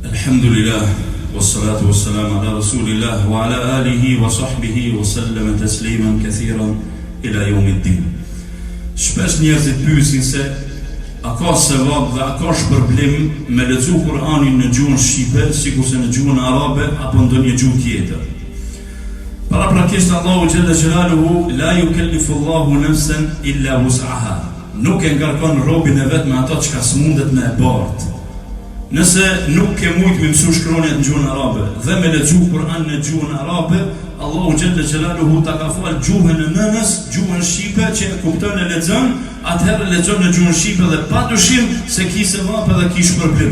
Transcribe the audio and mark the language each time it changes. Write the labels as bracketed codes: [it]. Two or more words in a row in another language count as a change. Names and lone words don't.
[ar] الحمد لله والصلاة والسلام على رسول الله وعلى آله وصحبه وسلم تسليما كثيرا إلى يوم الدين. [sq] Shpesh njerëzit pyesin se a ka sevap dhe a ka shpërblim me lexu Kur'anin në gjuhën shqipe sikurse në gjuhën arabe apo ndonjë gjuhë tjetër. [ar] Paraprakisht الله جل جلاله لا يكلف الله نفسا إلا وسعها. [sq] Nuk e ngarkon robën e vet me ato çka s'mundet me e bart. Nëse nuk ke mujt me mësu shkronjat në gjuhën arabe dhe me lexu Kur'an në gjuhën arabe, Allahu [ar] جل جلاله [sq] ta ka fal gjuhën e nënës, gjuhën shqipe që e kupton e lexon, atëherë lexon në gjuhën shqipe dhe padyshim se ki sevap edhe ki shpërblim.